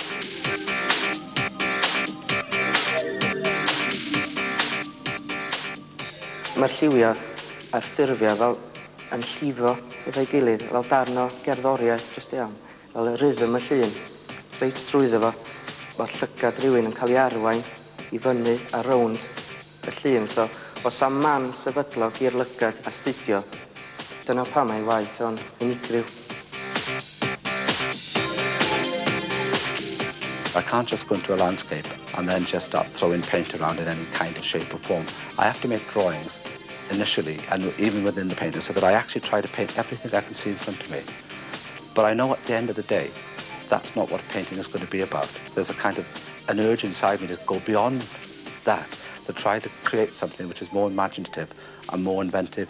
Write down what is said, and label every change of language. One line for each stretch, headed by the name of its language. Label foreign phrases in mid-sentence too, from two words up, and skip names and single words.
Welsh: Mae'r lliwiau a'r ffurfiau fel yn llifo efo'i gilydd, fel darn o gerddoriaeth jyst iawn, fel y rhythm y llun, reit trwyddo fo, fel llygad rhywun yn cael ei arwain i fyny a rownd y llun. So, os am man sefydlog i'r lygad astudio, dyna pam ei waith o'n unigryw.
English: I can't just go into a landscape and then just start throwing paint around in any kind of shape or form. I have to make drawings initially, and even within the painting, so that I actually try to paint everything I can see in front of me. But I know at the end of the day, that's not what painting is going to be about. There's a kind of an urge inside me to go beyond that, to try to create something which is more imaginative and more inventive.